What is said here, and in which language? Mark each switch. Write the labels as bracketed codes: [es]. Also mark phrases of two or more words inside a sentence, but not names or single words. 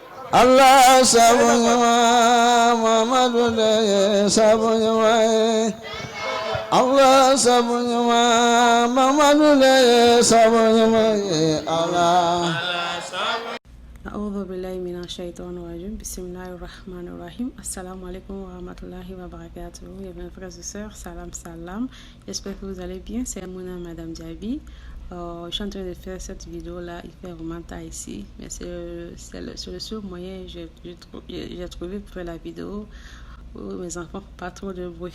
[man] Allah sabunyama Muhammadu le sabunyama Allah sabunyama Muhammadu le sabunyama Allah. [ar] أعوذ بالله من الشيطان الرجيم بسم الله الرحمن الرحيم السلام عليكم ورحمة الله وبركاته. [fr] Mes frères et sœurs, [ar] salam salam, [fr] j'espère que vous allez bien. C'est Mouna Madame Diaby. Je suis en train de faire cette vidéo là, il fait vraiment tard ici, mais c'est le seul moyen que j'ai trouvé pour faire la vidéo où mes enfants font pas trop de bruit.